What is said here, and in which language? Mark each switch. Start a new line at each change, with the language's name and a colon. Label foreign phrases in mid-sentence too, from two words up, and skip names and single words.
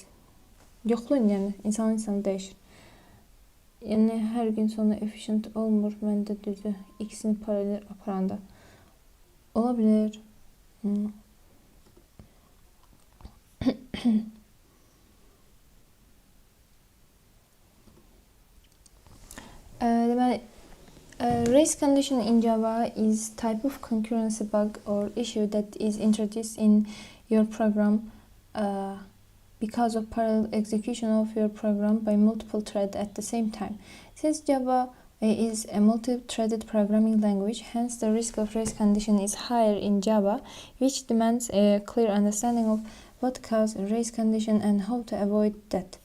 Azerbaijani: Yoxlayın, yəni, insan dəyişir. Yəni, hər gün sonra efficient olmur, məndə düzdür, ikisini paralel aparanda. Ola bilər. Deməli,
English: race condition in Java is type of concurrency bug or issue that is introduced in your program because of parallel execution of your program by multiple threads at the same time. Since Java is a multi-threaded programming language, hence the risk of race condition is higher in Java, which demands a clear understanding of what causes a race condition and how to avoid that.